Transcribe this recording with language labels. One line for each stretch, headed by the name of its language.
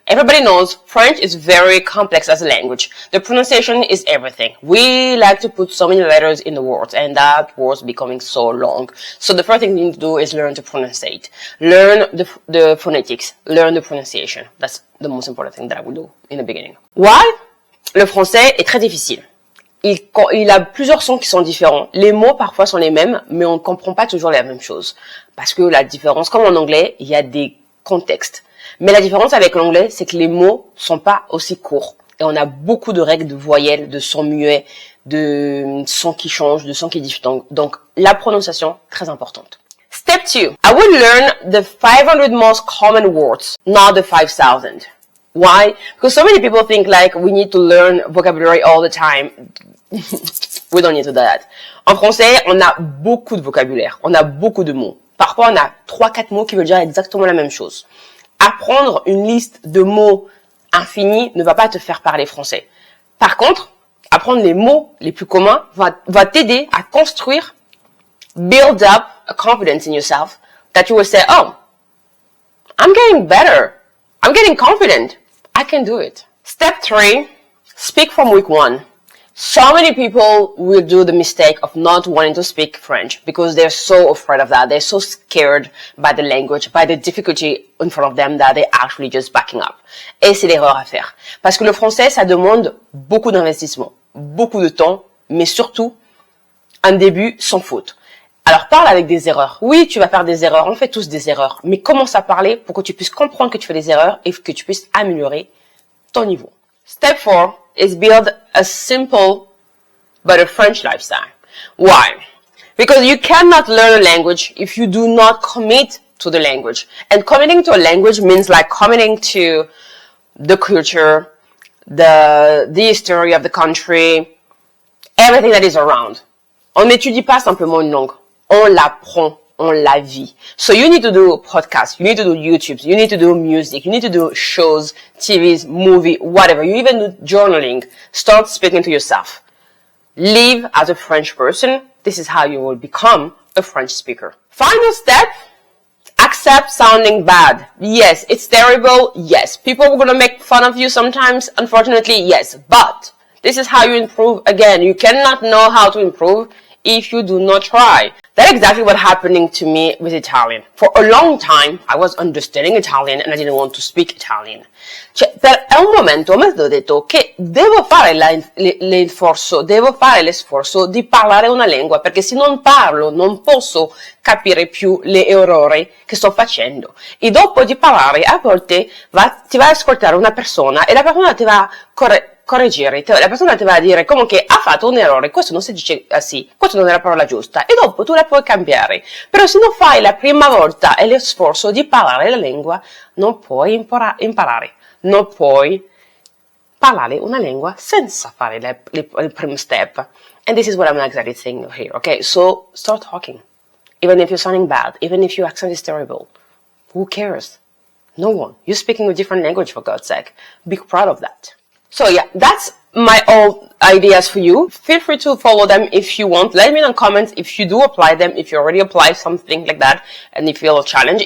English: Everybody knows French is very complex as a language. The pronunciation is everything. We like to put so many letters in the words, and that word's becoming so long. So the first thing you need to do is learn to pronunciate. Learn the phonetics. Learn the pronunciation. That's the most important thing that I would do in the beginning. Why?
French: Le français est très difficile. Il a plusieurs sons qui sont différents. Les mots parfois sont les mêmes, mais on ne comprend pas toujours la même chose. Parce que la différence, comme en anglais, il y a des contextes. Mais la différence avec l'anglais, c'est que les mots sont pas aussi courts. Et on a beaucoup de règles de voyelles, de sons muets, de sons qui changent, de sons qui diffèrent. Donc, la prononciation, très importante.
English: Step 2. I would learn the 500 most common words, not the 5,000. Why? Because so many people think like we need to learn vocabulary all the time. We don't need to do that.
French: En français, on a beaucoup de vocabulaire. On a beaucoup de mots. Parfois, on a 3-4 mots qui veulent dire exactement la même chose. Apprendre une liste de mots infinis ne va pas te faire parler français. Par contre, apprendre les mots les plus communs va t'aider à construire,
English: build up a confidence in yourself that you will say, oh, I'm getting better. I'm getting confident. I can do it. Step 3, speak from week 1. So many people will do the mistake of not wanting to speak French because they're so afraid of that. They're so scared by the language, by the difficulty in front of them that they're actually just backing up.
French: Et c'est l'erreur à faire. Parce que le français, ça demande beaucoup d'investissement, beaucoup de temps, mais surtout un début sans faute. Alors parle avec des erreurs. Oui, tu vas faire des erreurs, on fait tous des erreurs, mais commence à parler pour que tu puisses comprendre que tu fais des erreurs et que tu puisses améliorer ton niveau.
English: Step 4 is build a simple but a French lifestyle. Why? Because you cannot learn a language if you do not commit to the language. And committing to a language means like committing to the culture, the history of the country, everything that is around.
French: On n'étudie pas simplement une langue. On l'apprend, on la vit.
English: So you need to do podcasts, you need to do YouTube, you need to do music, you need to do shows, TVs, movie, whatever. You even do journaling. Start speaking to yourself. Live as a French person. This is how you will become a French speaker. Final step, accept sounding bad. Yes, it's terrible. Yes, people are going to make fun of you sometimes. Unfortunately, yes. But this is how you improve. Again, you cannot know how to improve if you do not try. That's exactly what happening to me with Italian. For a long time, I was understanding Italian and I didn't want to speak Italian.
Italian: Cioè, per un momento mi ho detto che devo fare l'esforzo di parlare una lingua, perché se non parlo non posso capire più le errori che sto facendo. E dopo di parlare, a volte ti va ad ascoltare una persona e la persona ti va a correggere, la persona ti va a dire come che ha fatto un errore, questo non si dice così, questo non è la parola giusta, e dopo tu la puoi cambiare. Però se non fai la prima volta e lo sforzo di parlare la lingua, non puoi imparare, non puoi parlare una lingua senza fare il primo step.
English: And this is what I'm exactly saying here, okay? So start talking. Even if you're sounding bad, even if your accent is terrible, who cares? No one. You're speaking a different language, for God's sake. Be proud of that. So yeah, that's my old ideas for you. Feel free to follow them if you want. Let me know in comments if you do apply them, if you already apply something like that, and if you feel a challenge.